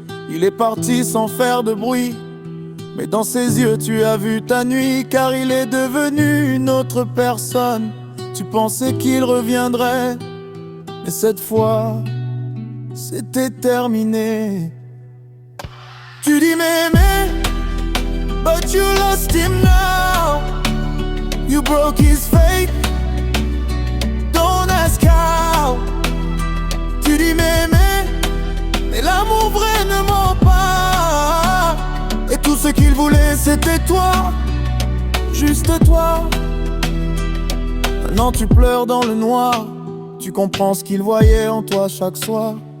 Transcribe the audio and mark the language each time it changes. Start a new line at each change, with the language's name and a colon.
French: Il est parti sans faire de bruit, mais dans ses yeux tu as vu ta nuit, car il est devenu une autre personne. Tu pensais qu'il reviendrait, mais cette fois c'était terminé. Tu dis mais
English: but you lost him now. You broke his faith, don't ask how.
French: Tu dis mais l'amour vrai ne ment pas. Et tout ce qu'il voulait c'était toi, juste toi. Maintenant tu pleures dans le noir, tu comprends ce qu'il voyait en toi chaque soir.